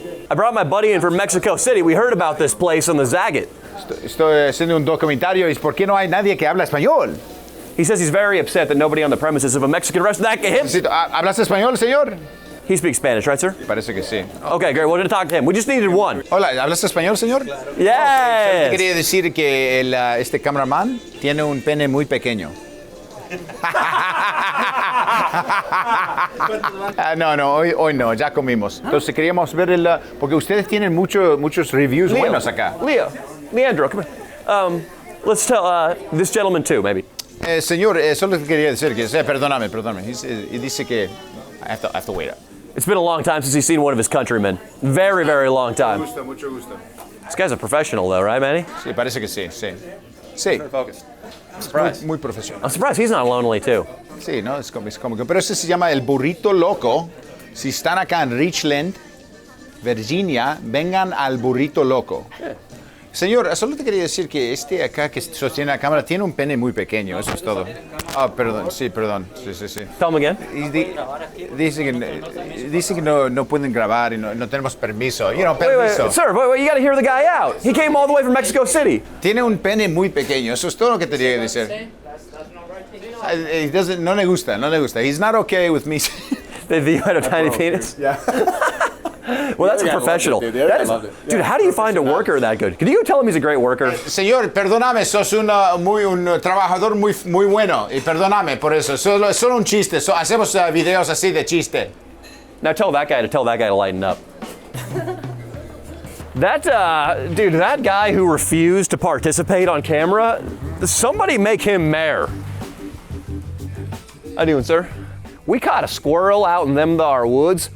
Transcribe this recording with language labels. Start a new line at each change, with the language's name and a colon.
English: I brought my buddy in from Mexico City. We heard about this place on the Zagat.
Spanish: Estoy haciendo un documentario. ¿Y por qué no hay nadie que habla español?
English: He says he's very upset that nobody on the premises of a Mexican restaurant can him.
Spanish: ¿Hablas español, señor?
English: He speaks Spanish, right, sir?
Spanish: Parece que sí.
English: Okay, great. We're going to talk to him. We just needed one.
Spanish: Hola, ¿hablas español, señor?
English: Yes.
Spanish: Solo quería decir que este cameraman tiene un pene muy pequeño. No, hoy no, ya comimos. Entonces queríamos ver porque ustedes tienen muchos reviews buenos acá.
English: Leandro, come here. Let's tell this gentleman too, maybe.
Spanish: Señor, solo quería decir que, perdóname.
English: He
Spanish: dice que
English: I have to wait up. It's been a long time since he's seen one of his countrymen. Very, very long time.
Spanish: Mucho gusto.
English: This guy's a professional though, right, Manny?
Spanish: Sí, parece que sí. Sí.
English: Focused. I'm surprised.
Spanish: Muy profesional.
English: I'm surprised he's not lonely too.
Spanish: Sí, no, es cómico. Pero ese se llama el burrito loco. Si están acá en Richland, Virginia, vengan al burrito loco.
English: Yeah.
Spanish: Señor, solo te quería decir que este acá que sostiene la cámara tiene un pene muy pequeño, eso es todo. Perdón. Sí.
English: Tell him again.
Spanish: Dice que no pueden grabar y no tenemos permiso. Permiso.
English: Wait, sir, you gotta hear the guy out. He came all the way from Mexico City.
Spanish: Tiene un pene muy pequeño, eso es todo lo que te quería decir. No le gusta.
English: He's not okay with me. That you had a tiny penis? Yeah. Well, that's a professional. Dude, how do you find a worker that good? Can you tell him he's a great worker?
Spanish: Señor, perdóname, sos un trabajador muy bueno. Y perdóname por eso. Solo un chiste. Hacemos videos así de chiste.
English: Now tell that guy to lighten up. That guy who refused to participate on camera, somebody make him mayor. How you doing, sir? We caught a squirrel out in them thar woods.